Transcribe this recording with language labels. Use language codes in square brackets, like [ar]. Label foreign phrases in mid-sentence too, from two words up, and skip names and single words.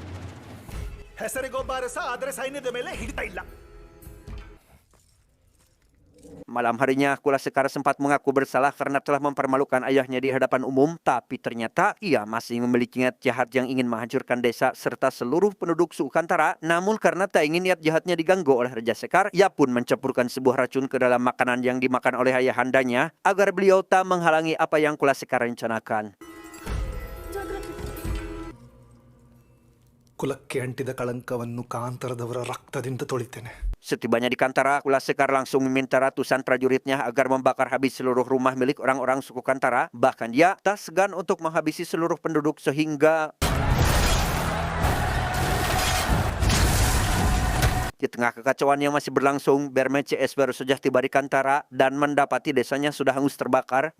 [id] Malam harinya, Kula Sekar sempat mengaku bersalah karena telah mempermalukan ayahnya di hadapan umum, tapi ternyata ia masih memiliki niat jahat yang ingin menghancurkan desa serta seluruh penduduk suku Kantara. Namun karena tak ingin niat jahatnya diganggu oleh Raja Sekar, ia pun mencampurkan sebuah racun ke dalam makanan yang dimakan oleh ayahandanya agar beliau tak menghalangi apa yang Kula Sekar rencanakan. [kn] ಕುಲಕ್ಕೆ ಅಂಟಿದ ಕಳಂಕವನ್ನು ಕಾಂತರದವರ ರಕ್ತದಿಂದ ತೊಳಿತೇನೆ. [id] Setibanya di Kantara, Kula Sekar langsung meminta ratusan prajuritnya agar membakar habis seluruh rumah milik orang-orang suku Kantara. Bahkan dia tak segan untuk menghabisi seluruh penduduk sehingga di tengah kekacauan yang masih berlangsung, Berme CS baru saja tiba di Kantara dan mendapati desanya sudah hangus terbakar.